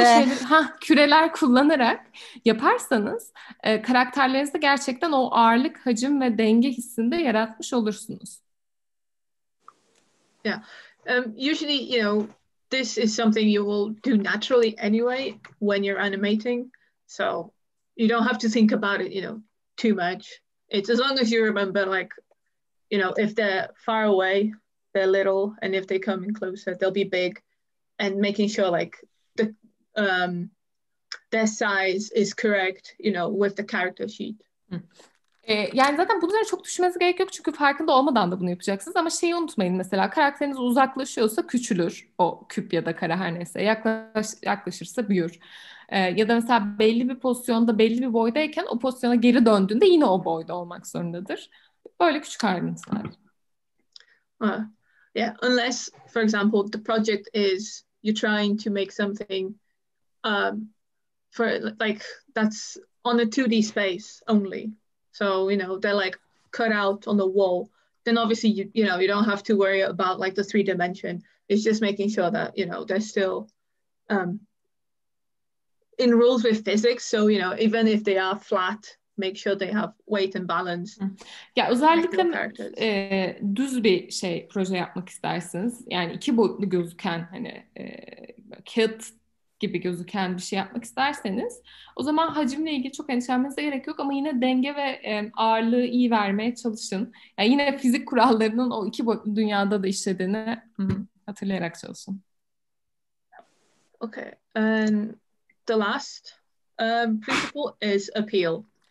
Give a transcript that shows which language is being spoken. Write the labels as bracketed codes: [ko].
[tr] o şeyler, küreler kullanarak yaparsanız karakterlerinizde gerçekten o ağırlık, hacim ve denge hissinde yaratmış olursunuz. [en] Yeah. Usually, this is something you will do naturally anyway when you're animating. So you don't have to think about it, too much. It's as long as you remember, like, if they're far away, they're little, and if they come in closer, they'll be big. And making sure like their size is correct, with the character sheet. [tr] Yani zaten bunlara çok düşünmenize gerek yok çünkü farkında olmadan da bunu yapacaksınız ama şeyi unutmayın, mesela karakteriniz uzaklaşıyorsa küçülür o küp ya da kare, her neyse yaklaşırsa büyür. Ya da mesela belli bir pozisyonda belli bir boydayken o pozisyona geri döndüğünde yine o boyda olmak zorundadır. Böyle küçük ayrıntılar. [en] Yeah, unless, for example, the project is you're trying to make something for like that's on a 2D space only. So, they're like cut out on the wall. Then obviously you don't have to worry about like the 3D. It's just making sure that, they're still in rules with physics. So, even if they are flat, make sure they have weight and balance. [tr] Ya özellikle düz bir proje yapmak istersiniz. Yani iki boyutlu gözüken hani kağıt gibi gözüken bir şey yapmak isterseniz o zaman hacimle ilgili çok endişelenmenize gerek yok ama yine denge ve ağırlığı iyi vermeye çalışın. Yani yine fizik kurallarının o iki boyutlu dünyada da işlediğini hatırlayarak çalışın. [en] Okay, and the last principle is appeal.